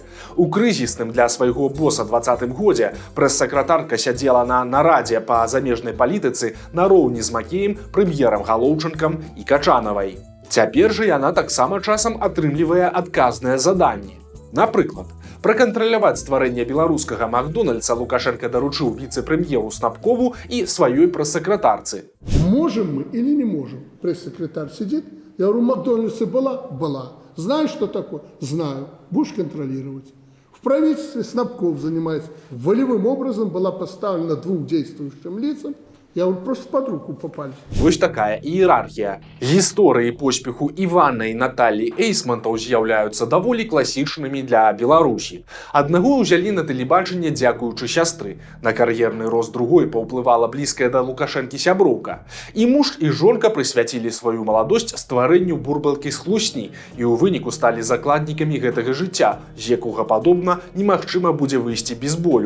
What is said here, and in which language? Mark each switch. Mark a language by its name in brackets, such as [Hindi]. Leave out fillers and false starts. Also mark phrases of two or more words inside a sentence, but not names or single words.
[Belarusian] У крызісным для свайго боса 2020 годзе прэс-сакратарка сядзела на нарадзе па замежнай палітыцы нароўні з Макеем, прэм'ерам Галоўчынкам і Качанавай. Цяпер жа яна таксама часам атрымлівае адказныя заданні. Напрыклад, пракантраляваць стварэнне беларускага Макдональдса Лукашенко даручыў віцэ-прэм'еру Снапкову і сваёй прэс-сакратарцы. [Russian] Можем мы или не можем? Пресс-секретарь сидит. Я говорю, Макдональдсе была? Была. Знаешь, что такое? Знаю. Будешь контролировать. В правительстве Снапков занимается. Волевым образом была поставлена 2 действующим лицам. Я вот просто под руку попали. [Belarusian] Вось такая іерархія. Гісторыі поспеху Івана і Натальі Эйсмантаў з'яўляюцца даволі класічнымі для Беларусі. Аднаго ўзялі на тэлебачанне дзякуючы сястры. На кар'ерны рост другой паўплывала блізкая да Лукашэнкі сяброўка. І муж і жонка прысвяцілі сваю маладосць стварэнню бурбалкі з хлусні і ў выніку сталі закладнікамі гэтага жыцця, з якога, падобна, немагчыма будзе выйсці без болю.